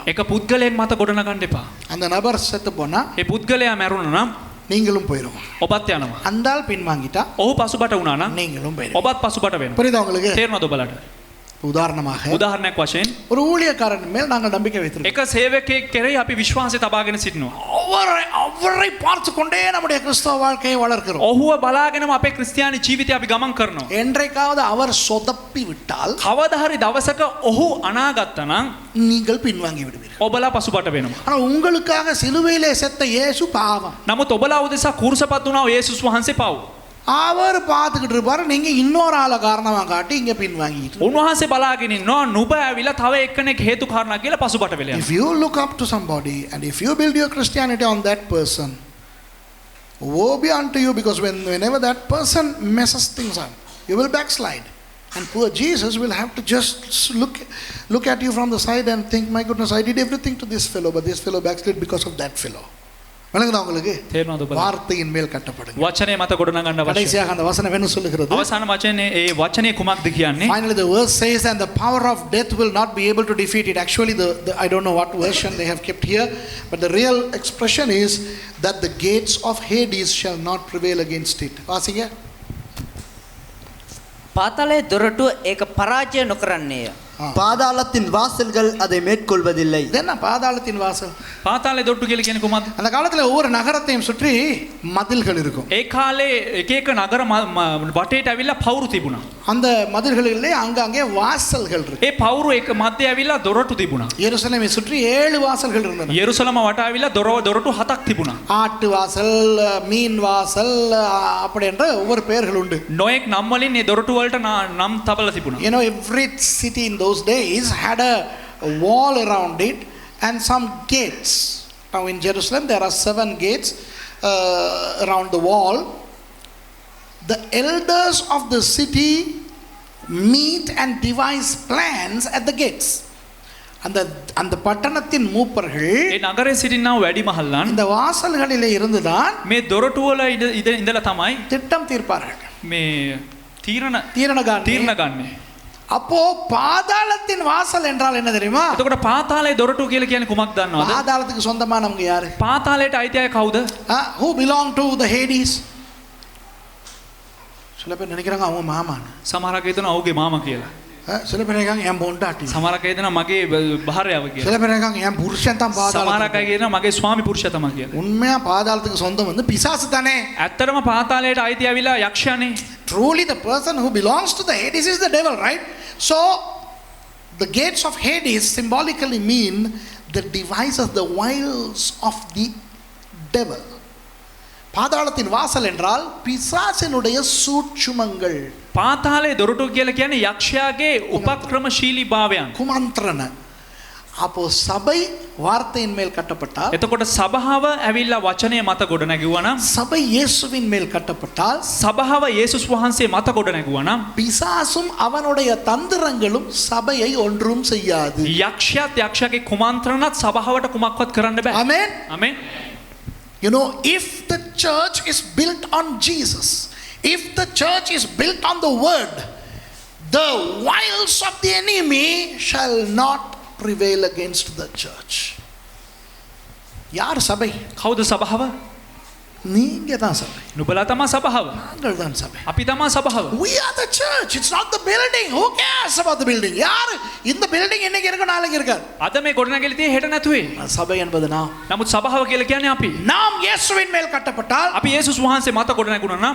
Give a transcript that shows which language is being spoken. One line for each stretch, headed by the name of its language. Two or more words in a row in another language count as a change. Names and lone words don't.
Sinhala: එක පුද්ගලයෙක් මත ගොඩනගන්න එපා.
Tamil: அந்த நபர் செத்து போனா
Sinhala: ඒ පුද්ගලයා මැරුණා නම්
Tamil: நீங்களும் போயிடும்.
Sinhala: ඔබත් යනවා.
Tamil: அந்த ஆள் பின்வாங்கிட்டா
Sinhala: ඔහු පසුබට වුණා නම්
Tamil: நீங்களும் போயிடும்.
Sinhala: ඔබත් පසුබට වෙනවා.
Tamil: புரியுதா உங்களுக்கு?
Sinhala: තේරුණාද ඔබලට?
Tamil: உதாரணமாக
Sinhala: උදාහරණයක් වශයෙන්
Tamil: ஒரு ஊழியக்காரன் மேல் நாங்கள் நம்பிக்கை வைத்திருக்கோம்.
Sinhala: එක සේවකයෙක් කෙරෙහි අපි විශ්වාසය තබාගෙන සිටිනවා.
Tamil: அவரை பார்த்து கொண்டே நம்முடைய கிறிஸ்தவ வாழ்க்கையை வளர்க்கிறோம்.
Sinhala: ඔහුව බලාගෙනම අපේ ක්‍රිස්තියානි ජීවිතය අපි ගමන් කරනවා.
Tamil: என்றைக்காவது அவர் சொதப்பி விட்டால்
Sinhala: කවදා හරි දවසක ඔහු අනාගත්තා නම්
Tamil: நீங்கள் பின்வாங்கி விடுவீர்கள்.
Sinhala: ඔබලා පසුබට වෙනවා.
Tamil: ஆனா உங்களுக்காக சிலுவையிலே செத்த இயேசு பாவம்.
Sinhala: නමුත් ඔබලා උදෙසා කුරුසපත් වුණා යේසුස් වහන්සේ පව්.
Tamil: அவர் பார்த்துக்கிட்டு இருப்பாரு, நீங்க இன்னொரு ஆளை காரணமா காட்டி இங்க பின்வாங்கிட்டு.
Sinhala: උන්වහන්සේ බලාගෙන ඉන්නවා නුඹ ඇවිල්ලා තව එක්කෙනෙක් හේතු කාරණා කියලා පසුබට වෙලා යනවා.
English: If you look up to somebody and if you build your Christianity on that person, woe be unto you, because whenever that person messes things up, you will backslide. And poor Jesus will have to just look at you from the side and think, my goodness, I did everything to this fellow, but this fellow backslid because of that fellow.
Tamil: விளங்குதா உங்களுக்கு?
Sinhala: තේරෙනවද ඔබලා?
Tamil: வார்த்தையின் மேல் கட்டப்படுங்க.
Sinhala: වචනය මත ගොඩනගන්න අවශ්‍යයි.
Tamil: கடைசியாக அந்த வசனம் என்ன சொல்லுகிறது?
Sinhala: අවසාන වචනේ ඒ වචනේ කුමක්ද කියන්නේ?
English: Finally the verse says, and the power of death will not be able to defeat it. Actually the I don't know what version they have kept here, but the real expression is that the gates of Hades shall not prevail against it.
Tamil: வாசிங்க.
Sinhala: පාතාලයේ දොරටුව ඒක පරාජය නොකරන්නේය.
Tamil: பாதாளத்தின் வாசல்கள் அதை மேற்கொள்வதில்லை. இது என்ன பாதாளத்தின் வாசல்?
Sinhala: පාතාලේ දොට්ටු කියලා කියන්නේ කුමක්ද?
Tamil: அந்த காலத்துல ஒவ்வொரு நகரத்தையும் சுற்றி மதில்கள் இருக்கும்.
Sinhala: ඒ කාලේ එක එක නගර වටේට ඇවිල්ලා පවුරු තිබුණා.
Tamil: அந்த மதில்களிலே அங்கங்கே வாசல்கள் இருக்கு.
Sinhala: ඒ පවුරු එක මැදේ ඇවිල්ලා දොරටු තිබුණා.
Tamil: எருசலேமை சுற்றி 7 வாசல்கள் இருந்தன.
Sinhala: යෙරුසලම වටා ඇවිල්ලා දොරටු 7ක් තිබුණා.
Tamil: ஆட்டு வாசல், மீன் வாசல் அப்படி என்ற ஒவ்வொரு பெயர்கள் உண்டு.
Sinhala: නොයෙක් නම් වලින් මේ දොරටු වලට නම් තබලා තිබුණා.
English: You know, every city in those days had a wall around it and some gates. Now in Jerusalem there are 7 gates around the wall. The elders of the city meet and devise plans at the gates.
Tamil: அந்த பட்டணத்தின் மூப்பர்கள்
Sinhala: ඒ නගරේ සිටිනා වැඩි මහල්ලන්
Tamil: இந்த வாசல்களிலே இருந்துதான்
Sinhala: මේ දොරටු වල ඉඳලා තමයි
Tamil: திட்டம் தீர்ப்பார்கள்.
Sinhala: මේ තීරණ தீர்ண ගන්නේ.
Tamil: அப்போ பாதாளத்தின் வாசல் என்றால் என்ன தெரியுமா?
Sinhala: එතකොට පාතාලේ දොරටු කියලා කියන්නේ කුමක්ද දන්නවද?
Tamil: பாதாளத்துக்கு சொந்தமானவங்க யாரு?
Sinhala: පාතාලයට අයිති අය කවුද?
English: Who belong to the Hades?
Tamil: சில பேர் நினைக்கிறாங்க அவங்க மாமான்னு.
Sinhala: සමහරක් හිතනවා ඔහුගේ මාමා කියලා.
Tamil: சில பேர் நினைக்கிறாங்க என் பொண்டாட்டி.
Sinhala: සමහරක් හිතනවා මගේ භාර්යාව කියලා.
Tamil: சில பேர் நினைக்கிறாங்க என் புருஷன் தான் பாதாளம்.
Sinhala: සමහරක් අය කියනවා මගේ ස්වාමි පුරුෂයා තමයි කියලා.
Tamil: உண்மையா பாதாளத்துக்கு சொந்தம் வந்து பிசாசு தானே.
Sinhala: ඇත්තටම පාතාලයට අයිති ඇවිල්ලා යක්ෂයානේ.
English: Truly the person who belongs to the Hades is the devil, right? So the gates of Hades symbolically mean the devices, the wiles of the devil.
Tamil: பாதாளத்தின் வாசல் என்றால் பிசாசினுடைய சூட்சுமங்கள்.
Sinhala: පාතාලේ දොරටු කියලා කියන්නේ යක්ෂයාගේ උපක්‍රමශීලී භාවයන්. குமந்திரன.
Tamil: அப்போ சபை வார்த்தையின் மேல் கட்டப்பட்டால்,
Sinhala: එතකොට සභාව ඇවිල්ලා වචනය මත ගොඩ නැගුවා නම්,
Tamil: சபை இயேசுவின் மேல் கட்டப்பட்டால்,
Sinhala: සභාව යේසුස් වහන්සේ මත ගොඩ නැගුවා නම්,
Tamil: பிசாசும் அவனுடைய தந்திரங்களும் சபையை ஒன்றும் செய்யாது.
Sinhala: යක්ෂයාත් යක්ෂයාගේ කුමන්ත්‍රණත් සභාවට කුමක්වත් කරන්න බෑ.
English: Amen.
Sinhala: ආමෙන්.
English: You know, if the church is built on Jesus, if the church is built on the word, the wiles of the enemy shall not prevail against the church.
Tamil: யார் சபை?
Sinhala: කවුද සභාව?
Tamil: நீங்க தான் சபை.
Sinhala: නුඹලා තමා සභාව.
Tamil: நாங்கள் தான் சபை.
Sinhala: අපි තමා සභාව.
English: We are the church. It's not the building. Who cares about the building?
Tamil: யார் இந்த building இன்னைக்கு இருக்கு நாளைக்கு இருக்காது.
Sinhala: අද මේ ගොඩනැගිලි තියෙ හෙට නැතුවේ.
Tamil: சபை என்பது நாம்.
Sinhala: නමුත් සභාව කියලා කියන්නේ අපි.
Tamil: நாம் இயேசுவின் மேல் கட்டப்பட்டால்,
Sinhala: අපි යේසුස් වහන්සේ මත ගොඩ නැගුණා නම්,